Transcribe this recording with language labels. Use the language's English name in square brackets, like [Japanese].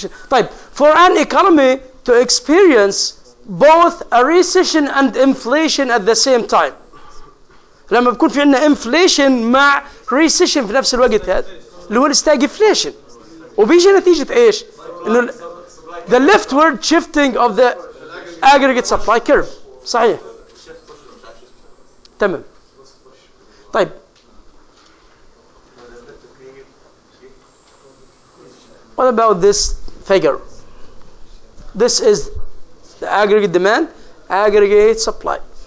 [English] طيب for an economy to experience both a recession and inflation at the same time. [Arabic] لما بكون في عندنا inflation مع recession في نفس الوقت هذا اللي هو stagflation وبيجي نتيجة ايش؟ انه [English] the leftward shifting of the aggregate supply curve. [Arabic] صحيح. تمام. [English] طيب what about this figure? This is the aggregate demand, aggregate supply.